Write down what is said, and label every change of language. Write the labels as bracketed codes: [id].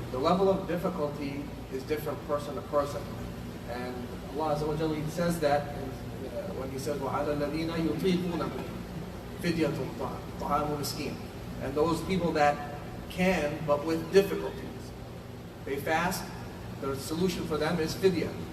[en] The level of difficulty is different person to person. And Allah Azza wa Jalla says that when he says, [ar] وَعَلَى الَّذِينَ يُطِيقُونَهُ فِدْيَةٌ طَعَامُ مِسْكِينٍ. [en] And those people that can, but with difficulties, they fast, the solution for them is fidya.